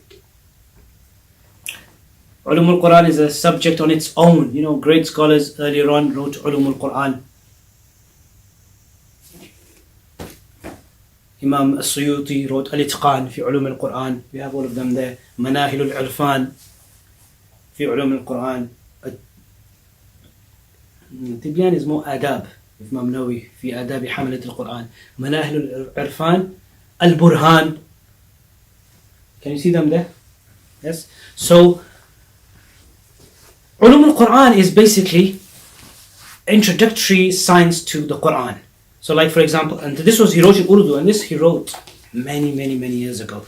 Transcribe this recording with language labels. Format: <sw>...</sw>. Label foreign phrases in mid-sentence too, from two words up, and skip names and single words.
<en>Ulumul Quran is a subject on its own. Great scholars earlier on wrote Ulumul Quran. Imam As-Suyuti wrote Al-Itqan fi Ulum al-Quran. We have all of them there. Manahil al-Irfan fi Ulum al-Quran. Tibyan is more adab. Imam Nawawi fi adab hamalat al-Quran. Manahil al-Irfan, al-Burhan. Can you see them there? Yes. So Ulum al-Quran is basically introductory science to the Quran. So like for example, and he wrote in Urdu, and this he wrote many years ago.</en>